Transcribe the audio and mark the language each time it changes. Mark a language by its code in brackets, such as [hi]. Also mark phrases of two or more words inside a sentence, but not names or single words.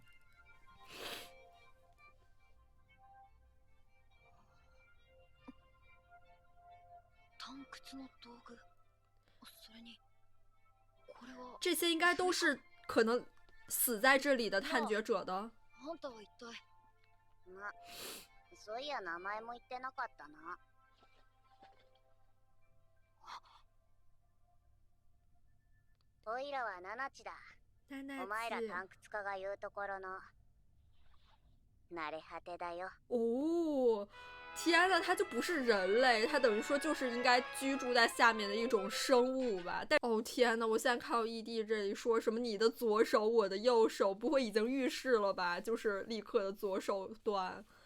[zh] 这些应该都是可能死在这里的探觉者的。 [ja] そういや名前も言ってなかったな。おいらはナナチだ。お前らタンクツカが言うところの慣れ果てだよ。 [zh] 哦，天呐，他就不是人类，他等于说就是应该居住在下面的一种生物吧。但哦天呐，我现在看到ED这里说什么你的左手我的右手，不会已经预示了吧？就是立刻的左手断。